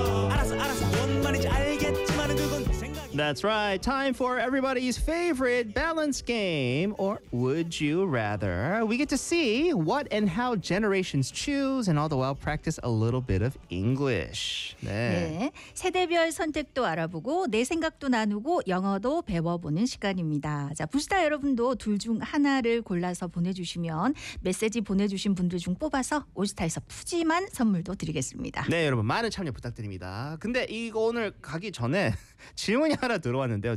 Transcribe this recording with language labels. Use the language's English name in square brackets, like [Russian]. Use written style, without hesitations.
[Korean] 알았어 알았어 뭔 말인지 알겠지만은 그건 네 생각. [English] That's right. Time for everybody's favorite balance game, or would you rather? We get to see what and how generations choose, and all the while practice a little bit of English. [Korean] 네. 네, 세대별 선택도 알아보고 내 생각도 나누고 영어도 배워보는 시간입니다. 자, 부스타 여러분도 둘 중 하나를 골라서 보내주시면 메시지 보내주신 분들 중 뽑아서 올스타에서 푸짐한 선물도 드리겠습니다. 네, 여러분 많은 참여 부탁드립니다. 근데 이거 오늘 가기 전에 질문이 하나 들어왔는데요.